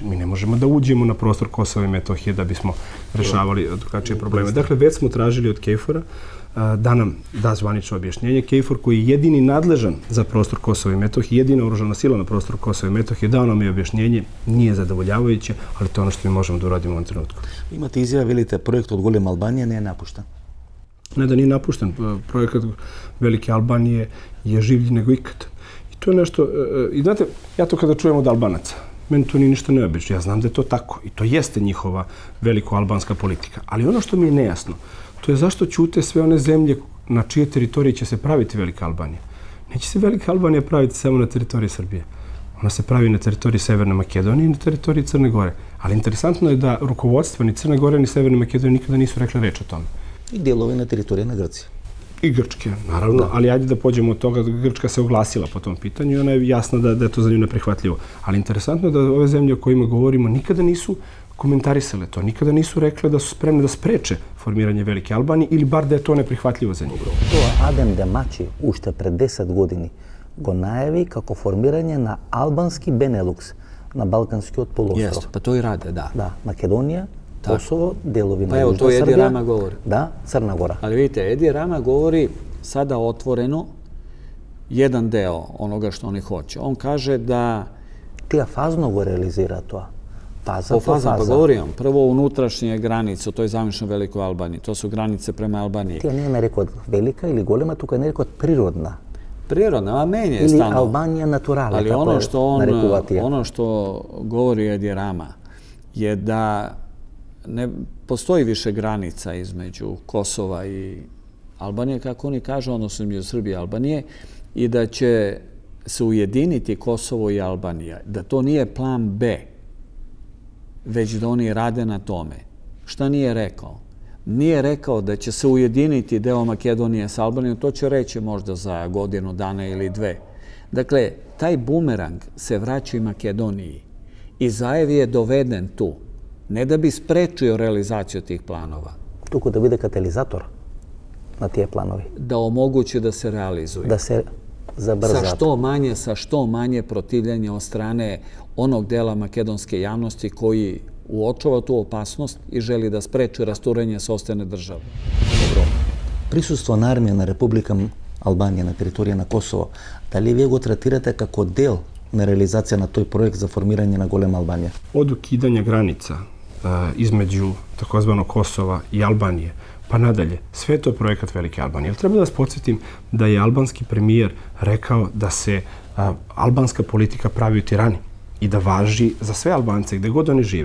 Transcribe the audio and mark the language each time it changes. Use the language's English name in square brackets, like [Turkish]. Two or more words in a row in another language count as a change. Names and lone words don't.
[Serbian] Mi ne možemo da uđemo na prostor Kosova i Metohije da bismo rešavali drugačije probleme. Dakle, već smo tražili od KFOR-a da nam da zvanično objašnjenje. KFOR koji je jedini nadležan za prostor Kosova i Metohije, jedina oružana sila na prostoru Kosova i Metohije, dao nam je objašnjenje, nije zadovoljavajuće, ali to je ono što mi možemo da uradimo u ovom trenutku. [Macedonian] Имате изјава, велите, проект од Голема Албанија не е напуштен. [Serbian] Ne da nije napušten, projekat Velike Albanije je življi nego ikad. I to je nešto, i znate, ja to kada čujem od Albanaca, meni to nije ništa neobično, ja znam da je to tako i to jeste njihova veliko-albanska politika. Ali ono što mi je nejasno, to je zašto ćute sve one zemlje na čije teritorije će se praviti Velika Albanija. Neće se Velika Albanija praviti samo na teritoriji Srbije. Ona se pravi na teritoriji Severne Makedonije i na teritoriji Crne Gore. Ali interesantno je da rukovodstva ni Crne Gore ni Severne Makedonije nikada nisu rekli reč o tome. [Macedonian] И делови на територија на Грција. [Serbian] I Grčke, naravno, ali ajde da pođemo od toga da Grčka se oglasila po tom pitanju i ona je jasna da je to za nju neprihvatljivo. Ali interesantno je da ove zemlje o kojima govorimo nikada nisu komentarisale to, nikada nisu rekle da su spremne da spreče formiranje Velike Albanije ili bar da je to neprihvatljivo za njih. [Macedonian] Тоа Адем Демачи уште пред 10 години го најави како формирање на албански Бенелукс на Балканскиот полуостров. [Serbian] Jeste, pa to i rade, da. [Macedonian] Да, Македонија, [Serbian] Kosovo, delovi na Pa evo, Južna to Edi Srbija. Rama govori. Da, Crna Gora. Ali vidite, Edi Rama govori sada otvoreno jedan deo onoga što oni hoće. On kaže da... [Macedonian] Тија фазно го реализира то. [Serbian] Faza Po po fazama, pa faza. govorim, prvo unutrašnje granice, to je zamišljeno Velikoj Albaniji, to su granice prema Albaniji. [Macedonian] Tija не е рекот велика или голема, тука е рекот природна. [Serbian] Prirodna, a meni je [Macedonian] Или [Serbian] stano. [Macedonian] Албанија натурале, [Serbian] Ali [Macedonian] како [Serbian] ono što on, [Macedonian] нарекува тие. [Serbian] ono što govori Edi Rama je da ne postoji više granica između Kosova i Albanije, kako oni kažu, odnosno između Srbije i Albanije, i da će se ujediniti Kosovo i Albanija. Da to nije plan B, već da oni rade na tome. Šta nije rekao? Nije rekao da će se ujediniti deo Makedonije s Albanijom, to će reći možda za godinu dana ili dve. Dakle, taj bumerang se vraća i Makedoniji i Zajev je doveden tu, ne da bi sprečio realizaciju tih planova, [Macedonian] Туку да биде катализатор на тие планови. [Serbian] da omogući da se realizuju. [Macedonian] Да се забрзаат. [Serbian] Sa što manje protivljenja od strane onog dela makedonske javnosti koji uočava tu opasnost i želi da spreči rasturanje sopstvene države. [Macedonian] Присуство на армија на Република Албанија на територија на Косово, дали вие го третирате како дел на реализација на тој проект за формирање на Голема Албанија? [Serbian] Od ukidanja granica između takozvanog Kosova i Albanije, pa nadalje, sve je to projekat Velike Albanije. Treba da vas podsjetim da je albanski premijer rekao da se albanska politika pravi u Tirani i da važi za sve Albance, gde god oni žive.